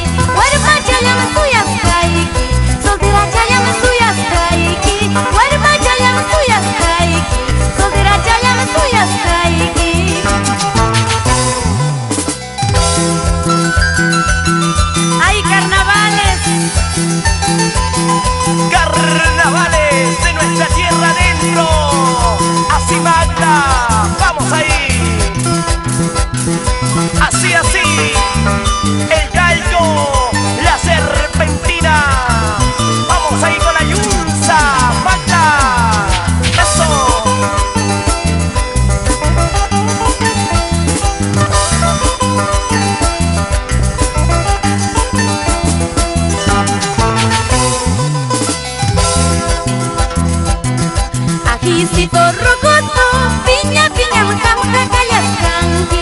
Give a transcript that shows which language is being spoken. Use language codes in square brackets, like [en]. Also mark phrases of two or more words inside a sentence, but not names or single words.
[qu] Warma chayama suyasqayki, soltera chayama suyasqayki. Warma chayama suyasqayki, soltera chayama suyasqayki. [es] ¡Ay, carnavales! Carnavales de nuestra tierra adentro. Así Magda, vamos ahí. Así, así. El gallo, la serpentina. Vamos ahí con la yunza, Magda. Eso. [qu] Ajicito rocoto, piña, piña, muca, muca, callascanqui.